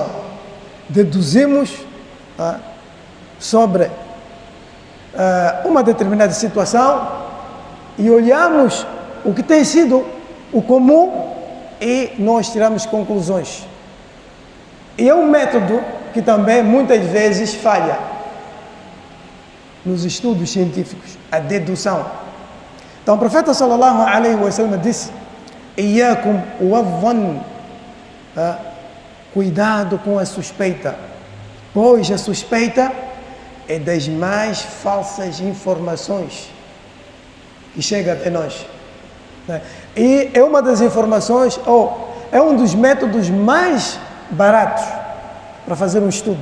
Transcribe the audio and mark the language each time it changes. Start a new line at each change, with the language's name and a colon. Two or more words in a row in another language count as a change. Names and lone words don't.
Portuguese: Deduzimos sobre uma determinada situação e olhamos o que tem sido o comum e nós tiramos conclusões. E é um método que também muitas vezes falha nos estudos científicos, a dedução. Então o profeta
Arabic: صلى الله عليه وسلم
Portuguese: disse:
Arabic: "إياكم والظن",
Portuguese: cuidado com a suspeita, pois a suspeita é das mais falsas informações que chega até nós. E é uma das informações, ou é um dos métodos mais baratos para fazer um estudo.